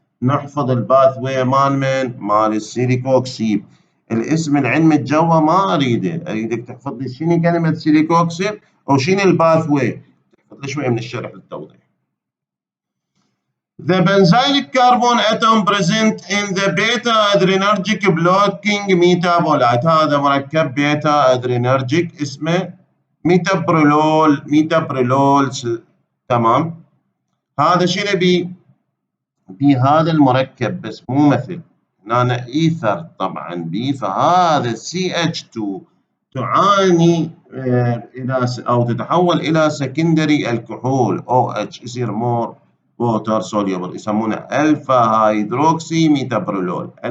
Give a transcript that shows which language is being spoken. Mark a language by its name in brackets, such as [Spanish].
[Arabic] نحفظ الباث واي مال السيليكوكسيب. الاسم العلمي الجوا ما اريدك تحفظ لي شنو كلمه سيليكوكسيب وشنو الباث واي، تحفظ لي شويه من الشرح للتوضيح. [English] The benzylic carbon atom present in the beta adrenergic blocking metabolite، [Arabic] هذا مركب بيتا ادرينرجيك اسمه ميتابرولول. تمام، هذا شنو بهذا المركب بس مو مثل هنا ايثر طبعا بي، فهذا CH2 تعاني الى او تتحول الى سكندري الكحول OH يصير مور ووتر سوليبل، يسمونه الفا هيدروكسي ميتابرولول.